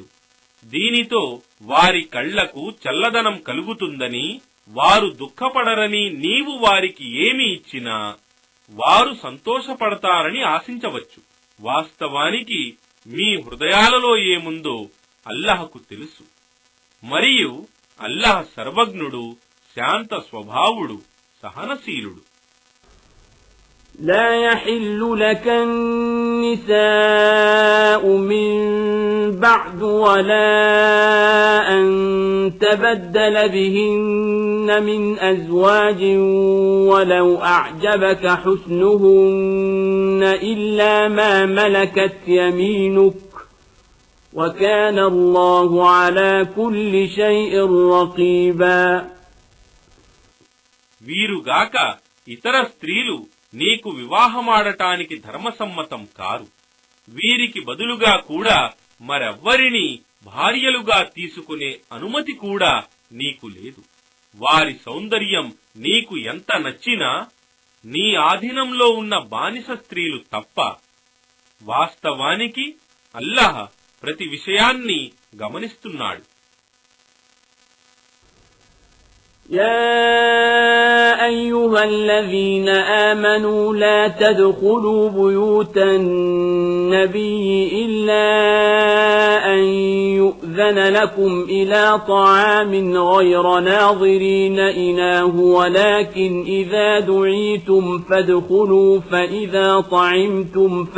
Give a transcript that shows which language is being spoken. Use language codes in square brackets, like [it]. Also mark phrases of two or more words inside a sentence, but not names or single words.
[te] దీనితో వారి కళ్లకు చల్లదనం కలుగుతుందని, వారు దుఃఖపడరని నీవు వారికి ఏమి ఇచ్చినా వారు సంతోషపడతారని ఆశించవచ్చు. వాస్తవానికి మీ హృదయాలలో ఏముందో అల్లాహ్కు తెలుసు. మరియు అల్లాహ్ సర్వజ్ఞుడు, శాంత స్వభావుడు, సహనశీలుడు. [ar] لا يحل لك النساء من بعد ولا أن تبدل بهن من أزواج ولو أعجبك حسنهن إلا ما ملكت يمينك وكان الله على كل شيء رقيبا. [te] వీరుగాక ఇతర స్త్రీలు నీకు వివాహమాడటానికి ధర్మసమ్మతం కారు. వీరికి బదులుగా కూడా మరెవ్వరినీ భార్యలుగా తీసుకునే అనుమతి కూడా నీకు లేదు. వారి సౌందర్యం నీకు ఎంత నచ్చినా నీ ఆధీనంలో ఉన్న బానిస స్త్రీలు తప్ప. వాస్తవానికి అల్లాహ్ ప్రతి విషయాన్ని గమనిస్తున్నాడు. [ar] يا أيها الذين آمنوا لا تدخلوا بيوت النبي إلا أن يؤذن لكم إلى طعام غير ناظرين إناه ولكن إذا دعيتم فادخلوا فإذا طعمتم